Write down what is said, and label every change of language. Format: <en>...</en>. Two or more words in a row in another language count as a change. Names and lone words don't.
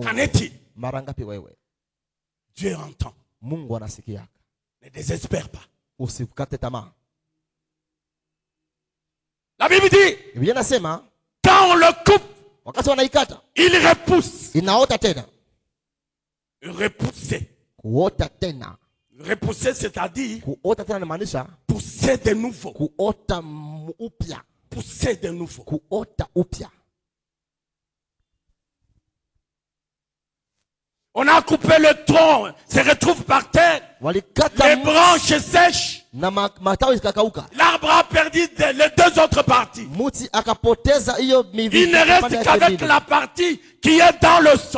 <fr>Qu'en est-il? Dieu entend. Ne désespère pas. La Bible dit, quand on le coupe, il repousse. repousser.</fr> <sw>Kuota tena.</sw> <fr>Repousser, c'est-à-dire</fr> <sw>kuota tena inamaanisha</sw> <fr>pousser de nouveau.</fr> <sw>Kuota upya.</sw> <fr>Pousser de nouveau.</fr> <sw>Kuota upya.</sw> <fr>On a coupé le tronc, se retrouve par terre. Les branches sèches. L'arbre a perdu les deux autres parties. Il ne reste qu'avec la partie qui est dans le sol.</fr>